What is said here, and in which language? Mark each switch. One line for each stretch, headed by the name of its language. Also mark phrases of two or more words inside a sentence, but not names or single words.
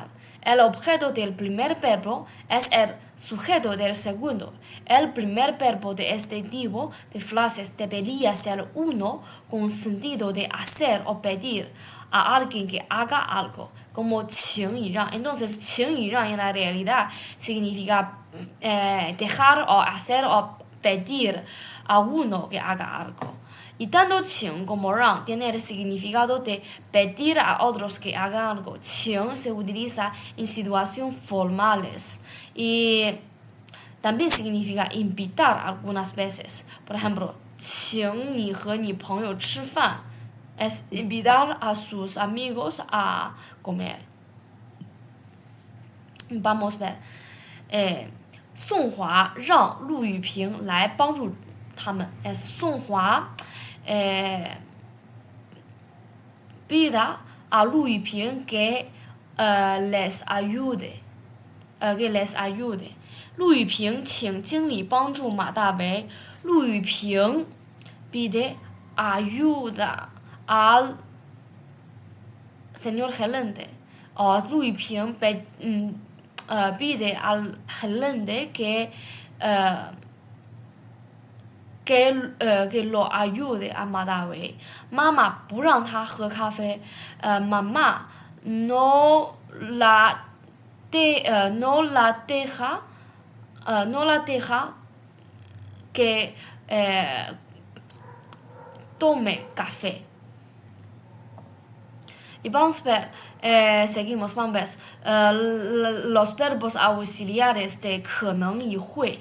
Spanish: El objeto del primer verbo es el sujeto del segundo. El primer verbo de este tipo de frases debería ser uno con sentido de hacer o pedir a alguien que haga algo, como
Chinese: 请你让.
Spanish: Entonces,
Chinese: 请你让
Spanish: en la realidad significa dejar o hacer o pedir a uno que haga algo. Y tanto 请 como 让 tiene el significado de pedir a otros que hagan algo. 请 se utiliza en situaciones formales y también significa invitar algunas veces. Por ejemplo,
Chinese: 请你和你朋友吃饭
Spanish: es invitar a sus amigos a comer. Vamos a ver.
Chinese: 宋华让陆玉萍来帮助他们.
Spanish: Es 宋华 pida a Lu Yuping que les ayude. Que les ayude.
Chinese: 陆玉萍请经理帮助马大为.
Spanish: 陆玉萍 pide ayuda al señor gerente. Lu Yuping pide al gerente que lo ayude a 马大为.
Chinese: 妈妈不让他喝咖啡.
Spanish: Mamá no la deja que tome café. Y vamos a ver, seguimos, vamos a ver los verbos auxiliares de 可能 y 会.